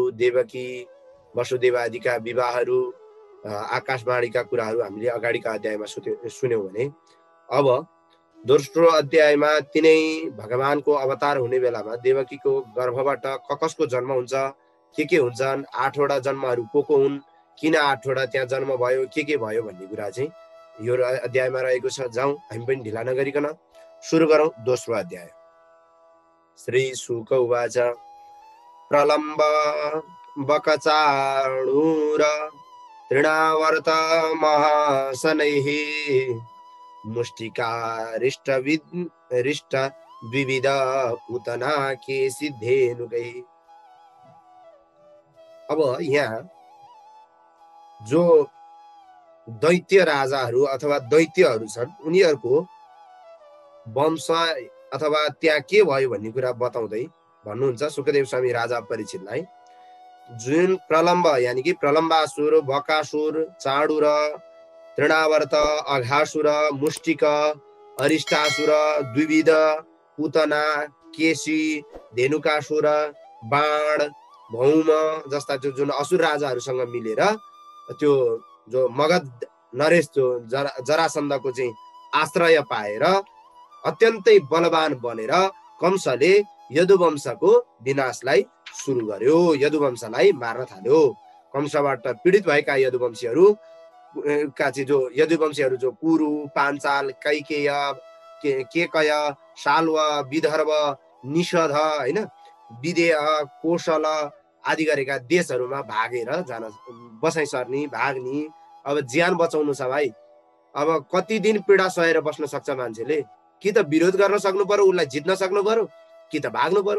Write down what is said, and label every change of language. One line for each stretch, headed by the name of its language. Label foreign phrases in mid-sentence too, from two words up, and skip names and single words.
Nepali: देवकी वसुदेव आदिका विवाहहरू, आकाशवाणीका कुराहरू हामीले अगाडिका अध्यायमा सुन्यौं भने अब दोस्रो अध्यायमा तिनै भगवानको अवतार हुने बेलामा देवकीको गर्भबाट कसको जन्म हुन्छ, के हुन्छन्, 8 वटा जन्महरू को हुन्, किन 8 वटा त्यहाँ जन्म भयो, के भयो भन्ने कुरा चाहिँ यो अध्यायमा रहेको छ। जाउँ हामी पनि ढिला नगरिकन सुरु गरौँ दोस्रो अध्याय।
Sanskrit: श्री शुक उवाच प्रलम्ब बकचाणूर तृणावर्त महाशनैः मुष्टिकारिष्ट द्विविध पूतना के सिद्धेनुकै।
Nepali: अब यहाँ जो दैत्य राजाहरू अथवा दैत्यहरू छन् उनीहरूको वंश अथवा त्यहाँ के भयो भन्ने कुरा बताउँदै भन्नुहुन्छ सुकदेव स्वामी राजा परीक्षितलाई। जुन प्रलम्ब यानी कि प्रलम्बासुर, बकासुर, चाणूर, तृणावर्त, अघासुर, मुष्टिक, अरिष्टासुर, द्विविध, पूतना, केशी, धेनुकासुर, बाण, भौम जस्ता जुन असुर राजाहरूसँग मिलेर त्यो जो मगध नरेश जो जरासन्धको चाहिँ आश्रय पाएर अत्यन्तै बलवान बनेर कंसले यदुवंशको विनाशलाई सुरु गर्यो, यदुवंशलाई मार्न थाल्यो। कंसबाट पीडित भएका यदुवंशीहरू जो कुरु, पाञ्चाल, कैकेय, केकय, शाल्व, विदर्भ, निषध हैन, विदेह, कोशल आदि गरेका देशहरूमा भागेर जान बसाइ सर्नी, भाग्नी। अब ज्यान बचाउनु छ भाइ, अब कति दिन पीडा सहेर बस्न सक्छ मान्छेले? कि त विरोध गर्न सक्नु पर्यो, उसलाई जित्न सक्नु पर्यो, कि त भाग्नु पर्यो।